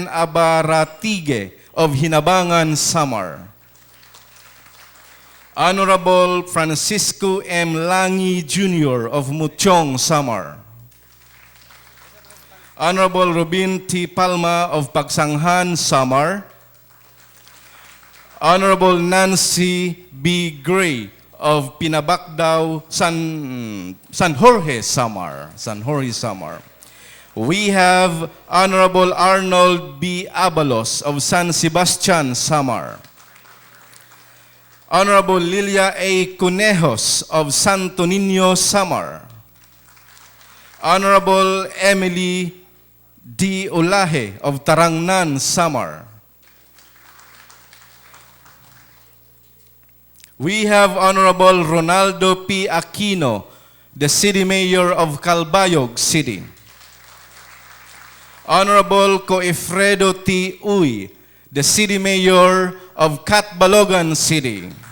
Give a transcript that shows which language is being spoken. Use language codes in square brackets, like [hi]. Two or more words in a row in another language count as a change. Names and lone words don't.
[en] Abaratige of Hinabangan, Samar. Honorable Francisco M. Langi Jr. of Muchong, Samar. Honorable Robin T. Palma of Pagsanghan, Samar. Honorable Nancy B. Gray of Pinabacdao, San Jorge, Samar. San Jorge, Samar. We have Honorable Arnold B. Abalos of San Sebastian, Samar. Honorable Lilia A. Cunejos of Santo Niño, Samar. Honorable Emily D. Olahe of Tarangnan, Samar. We have Honorable Ronaldo P. Aquino, the City Mayor of Calbayog City. Honorable Coefredo T. Uy, the City Mayor of Catbalogan City.